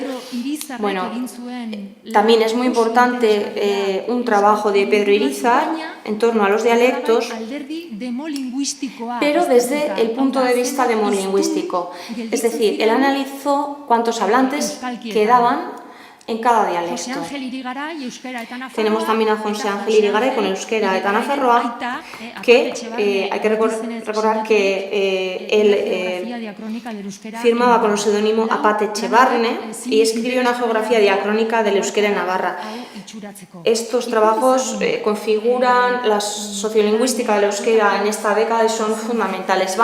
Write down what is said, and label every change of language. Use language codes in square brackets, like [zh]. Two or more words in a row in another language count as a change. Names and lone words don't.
[es] Bueno, también es muy importante un trabajo de Pedro Irizar en torno a los dialectos, pero desde el punto de vista demolingüístico. Es decir, él analizó cuántos hablantes quedaban en cada dialecto. Tenemos también a José Ángel Irigaray con euskera eta nafarroa, que hay que recordar que él firmaba con el seudónimo Apate Etxebarne y escribió una geografía diacrónica del euskera en Navarra. Estos trabajos configuran la sociolingüística del euskera en esta década y son fundamentales.